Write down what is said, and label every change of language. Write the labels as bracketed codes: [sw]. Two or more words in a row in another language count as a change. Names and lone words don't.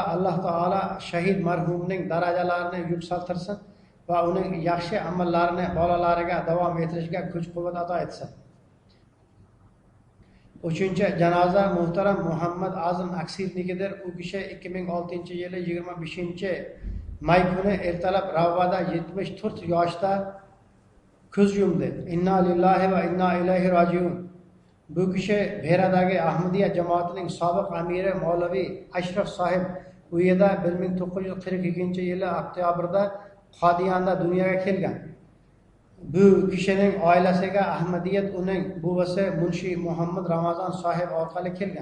[uz] Alloh taolo shahid marhumning darajalarini yuksaltirsin va uning yaxshi amallarini bolalariga davom ettirishga kuch-quvvat ato etsin. 3-janoza muhtaram Muhammad Azim Aksirnikidir. U kishi 2006-yili 25-may kuni ertalab Ravvada 74 yoshda ko'z yumdi. [ar] إنا لله وإنا إليه راجعون. [uz] Bu kishi Beradagi Ahmadiya jamoatining sobiq amiri Mavlaviy Ashraf sohib u yerda 1942-yili oktyabrda Qodiyonda dunyoga kelgan. Bu kishining oilasiga Ahmadiyat uning buvasi Munshi Muhammad Ramazon sohib orqali kelgan.